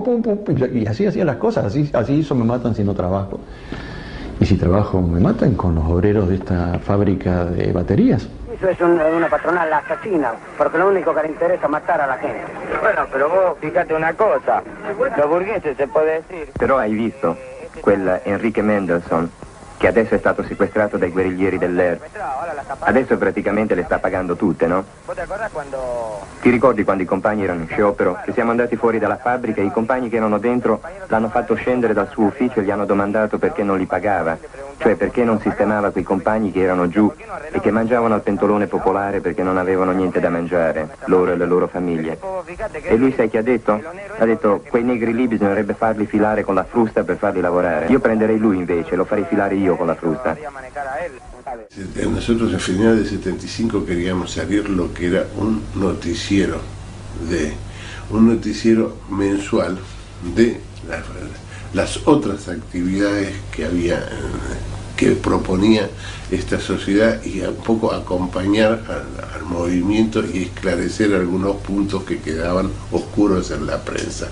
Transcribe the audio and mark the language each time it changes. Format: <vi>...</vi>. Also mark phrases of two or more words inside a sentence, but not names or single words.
<es>Pum, pum, pum. Y así hacían las cosas. Así eso me matan si no trabajo. Y si trabajo me matan con los obreros de esta fábrica de baterías. Eso es una patronal asesina, porque lo único que le interesa es matar a la gente. Bueno, pero vos fíjate una cosa, los burgueses se puede decir.</es> <it>Però hai visto quel Enrique Mendelssohn, che adesso è stato sequestrato dai guerriglieri dell'ERP. Adesso praticamente le sta pagando tutte, no? Ti ricordi quando i compagni erano in sciopero, che siamo andati fuori dalla fabbrica e i compagni che erano dentro l'hanno fatto scendere dal suo ufficio e gli hanno domandato perché non li pagava? Cioè perché non sistemava quei compagni che erano giù e che mangiavano al pentolone popolare perché non avevano niente da mangiare, loro e le loro famiglie. E lui sai che ha detto? Ha detto quei negri lì bisognerebbe farli filare con la frusta per farli lavorare. Io prenderei lui invece, lo farei filare io con la frusta.</it> <es>Nosotros a finales del 75 queríamos salir lo que era un noticiero mensual de las otras actividades que había, que proponía esta sociedad, y un poco acompañar al movimiento y esclarecer algunos puntos que quedaban oscuros en la prensa.</es>